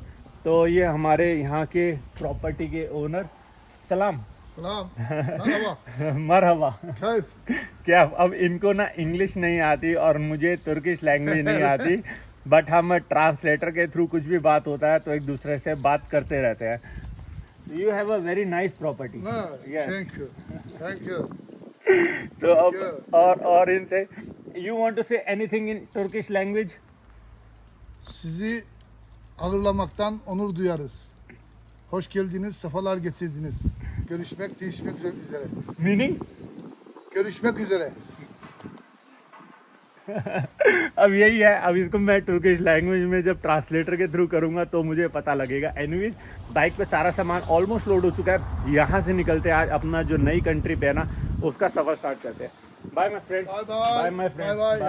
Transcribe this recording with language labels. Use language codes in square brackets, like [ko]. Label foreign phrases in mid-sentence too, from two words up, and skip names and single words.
[hi] तो ये हमारे यहाँ के प्रॉपर्टी के ओनर, [tr] selam merhaba. [hi] क्या अब इनको ना इंग्लिश नहीं आती और मुझे [en] Turkish language [hi] नहीं आती, बट हम ट्रांसलेटर के थ्रू कुछ भी बात होता है तो एक दूसरे से बात करते रहते हैं। [en] You have a very nice property. Thank you. [hi] तो अब और इनसे [en] you want to say anything in Turkish language? [tr] Sizi ağırlamaktan onur duyarız. Hoş geldiniz, sefalar getirdiniz. Görüşmek üzere. [en] मीनिंग? [tr] Görüşmek üzere. [hi] अब यही है, अब इसको मैं [en] Turkish language [hi] में जब ट्रांसलेटर के थ्रू करूँगा तो मुझे पता लगेगा। एनीवेज बाइक पे सारा सामान ऑलमोस्ट लोड हो चुका है। यहाँ से निकलते हैं आज अपना जो नई कंट्री पे है ना, उसका सफ़र स्टार्ट करते हैं। [en] Bye my friend. Bye my friend.